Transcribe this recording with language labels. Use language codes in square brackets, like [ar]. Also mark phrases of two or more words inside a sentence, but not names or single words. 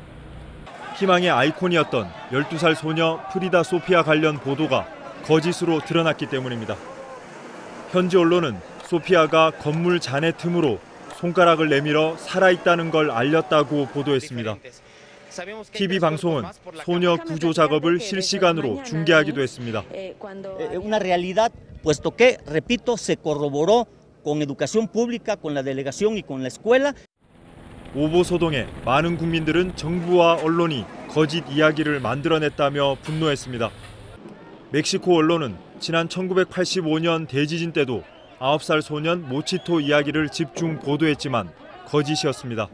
[ko] 희망의 아이콘이었던 12살 소녀 프리다 소피아 관련 보도가 거짓으로 드러났기 때문입니다. 현지 언론은 소피아가 건물 잔해 틈으로 손가락을 내밀어 살아있다는 걸 알렸다고 보도했습니다. TV 방송은 소녀 구조 작업을 실시간으로 중계하기도 했습니다. [es] Una realidad, puesto que, repito, se corroboró con educación pública, con la delegación y con la escuela. [ko] 오보 소동에 많은 국민들은 정부와 언론이 거짓 이야기를 만들어냈다며 분노했습니다. 멕시코 언론은 지난 1985년 대지진 때도 9살 소년 모치토 이야기를 집중 보도했지만 거짓이었습니다.